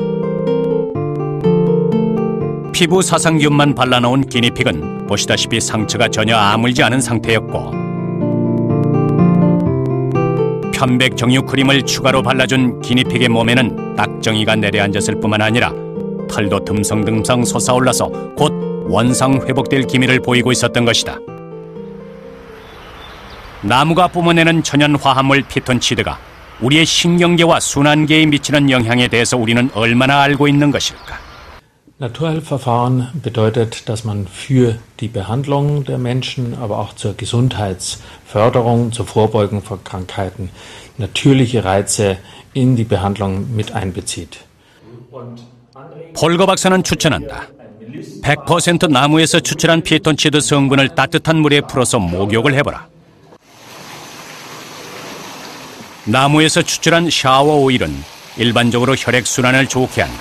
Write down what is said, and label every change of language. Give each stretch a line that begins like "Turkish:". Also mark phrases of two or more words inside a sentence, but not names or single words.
Korean: 피부 사상균만 발라놓은 기니픽은 보시다시피 상처가 전혀 아물지 않은 상태였고 편백 정유 크림을 추가로 발라준 기니픽의 몸에는 딱정이가 내려앉았을 뿐만 아니라 털도 듬성듬성 솟아올라서 곧 원상 회복될 기미를 보이고 있었던 것이다. 나무가 뿜어내는 천연 화합물 피톤치드가 우리의 신경계와 순환계에 미치는 영향에 대해서 우리는 얼마나 알고 있는 것일까?
German: Naturheilverfahren bedeutet, dass man für die Behandlung der Menschen, aber auch zur Gesundheitsförderung, zur Vorbeugung von Krankheiten natürliche Reize in die Behandlung mit einbezieht.
Korean: 폴거 박사는 추천한다. 100% 나무에서 추출한 피톤치드 성분을 따뜻한 물에 풀어서 목욕을 해보라. 나무에서 추출한 샤워 오일은 일반적으로 혈액순환을 좋게 한다.